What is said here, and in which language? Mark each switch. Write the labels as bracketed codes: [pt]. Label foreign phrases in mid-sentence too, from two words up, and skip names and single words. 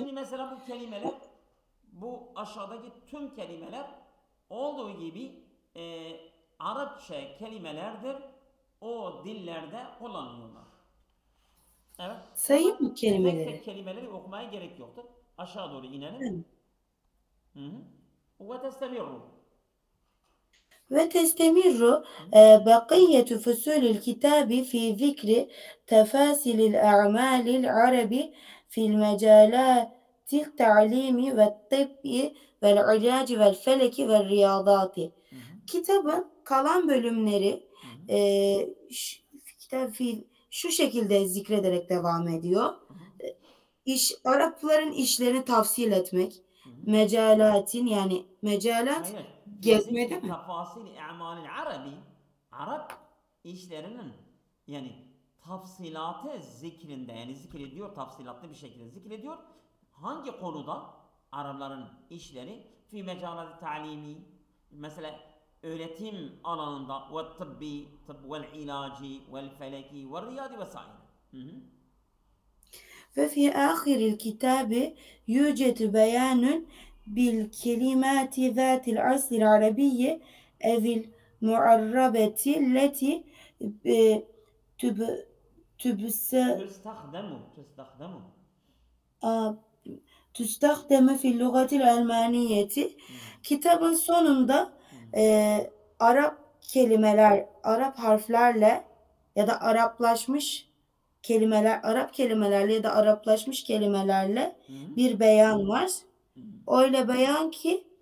[tr] şimdi mesela bu kelimeler bu aşağıdaki tüm kelimeler olduğu gibi Arapça kelimelerdir. O dillerde kullanılıyorlar. Evet. Sayayım Hemen mı tek kelimeleri? tek kelimeleri okumaya gerek yoktur. Aşağı doğru inelim. Evet. Hı hı. Ve testemirru. [ar] وتستمر بقية فصول الكتاب في ذكر تفاصيل الأعمال العرب في المجالات التعليم والطب والعلاج والفلك والرياضات. Hı hı. [tr] Kitabın kalan bölümleri Hı hı. kitap şu şekilde zikrederek devam ediyor. Hı hı. Arapların işlerini tavsil etmek, Hı hı. mecalatin yani mecalat Hayır. Fi gezme değil zikri mi? [ar] تفاصيل أعمال العرب [tr] Arap işlerinin yani tafsilatı zikrinde yani zikrediyor tafsilatlı bir şekilde zikrediyor. Hangi konuda Arapların işleri [ar] في مجالات التعليم [tr] mesela öğretim alanında ve [ar] طبي، طب والعلاج والفلكي [tr] ve riyadi vesaire. [ar] وفي آخر الكتاب يوجد بيان بالكلمات ذات الأصل العربي أو المعربة التي تب- تبس- تستخدم آه، تستخدم في اللغة الألمانية. [tr] Kitabın sonunda Arap kelimeler, Arap harflerle ya da Araplaşmış kelimeler, Arap kelimelerle ya da Araplaşmış kelimelerle bir beyan var. Öyle beyan ki